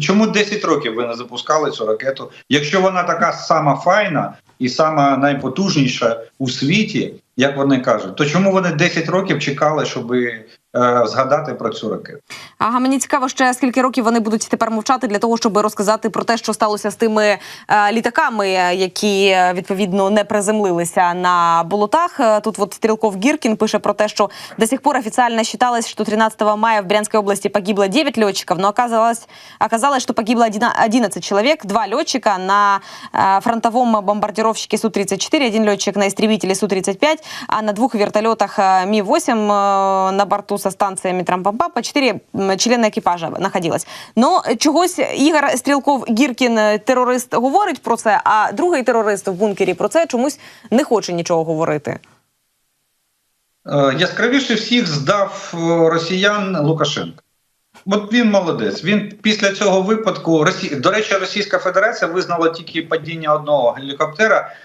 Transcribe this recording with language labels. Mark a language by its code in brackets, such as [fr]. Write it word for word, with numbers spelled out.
[uk] Чому десять років ви не запускали цю ракету? Якщо вона така сама файна і сама найпотужніша у світі, як вони кажуть, то чому вони десять років чекали, щоб е, згадати про цю ракету. Ага, мені цікаво ще, скільки років вони будуть тепер мовчати для того, щоб розказати про те, що сталося з тими е, літаками, які, е, відповідно, не приземлилися на болотах. [ru] Е, Тут вот Стрелков Гиркин [uk] пише про те, що [ru] до сих пор официально считалось, что тринадцатого мая в Брянской области погибло девять летчиков, но оказалось, оказалось, что погибло одиннадцать человек, два летчика на э, фронтовом бомбардировщике Су тридцать четыре, один летчик на истребителе Су тридцать пять, а на двух вертолетах э, Мі восемь э, на борту со станциями Трампампа по четыре члена екіпажа находилось. [uk] Но чогось Ігор Стрілков-Гіркін, терорист, говорить про це, а другий терорист в бункері про це чомусь не хоче нічого говорити. Е, Яскравіше всіх здав е, росіян Лукашенко. От він молодець. Він після цього випадку, Росі... до речі, Російська Федерація визнала тільки падіння одного гелікоптера.